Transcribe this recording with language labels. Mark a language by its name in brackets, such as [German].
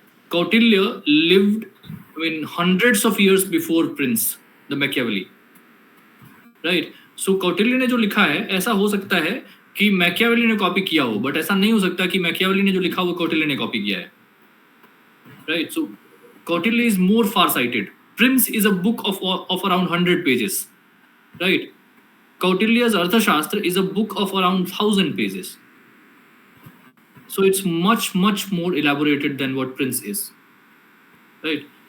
[English] Kautilya lived hundreds of years before Prince, the Machiavelli, right? [Hindi] So Kautilya ने जो लिखा है, ऐसा हो सकता है कि मैकियावेली ने कॉपी किया हो, बट ऐसा नहीं हो सकता कि मैकियावेली ने जो लिखा वो कौटिल्य ने कॉपी किया है, right? [English] So Kautilya is more far-sighted. Prince is a book of around 100 pages, right? Kautilya's Arthashastra is a book of around 1000 pages. So it's much more elaborated than what Prince is, right?